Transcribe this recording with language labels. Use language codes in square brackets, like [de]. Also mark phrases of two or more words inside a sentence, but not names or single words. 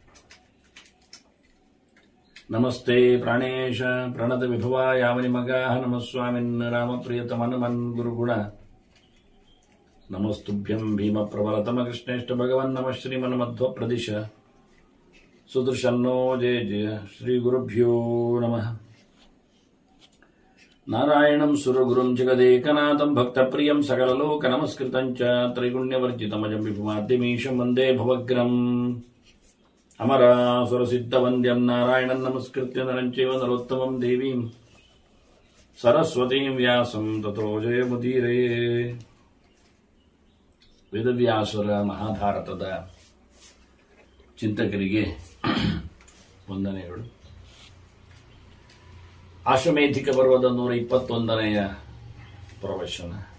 [sa] नमस्ते प्राणेश प्रणत विभवा यावनिमगाः नमस्वामिन् रामप्रियतमनुमन् गुरुगुण नमस्तुभ्यं भीमप्रबलतम कृष्णेष्ट भगवन् नमः श्रीमन्मध्व प्रदिश सुदृशन्नो जय जय श्री गुरुभ्यो नमः नारायणं सुरगुरुं जगदेकनाथं भक्तप्रियं सकललोक नमस्कृतं च त्रैगुण्यवर्जितमजं विभुमाद्यमीशं वन्दे भवग्रं अमरासुरसिद्धवन्द्यं नारायणं नमस्कृत्य नरं चैव नरोत्तमं देवीं सरस्वतीं व्यासं ततो जयमुदीरये. [kn] ವೇದವ್ಯಾಸರ ಮಹಾಭಾರತದ ಚಿಂತಕರಿಗೆ ವಂದನೆಗಳು. ಆಶ್ವಮೇಧಿಕ ಪರ್ವದ 121ನೆಯ ಪ್ರವಚನ.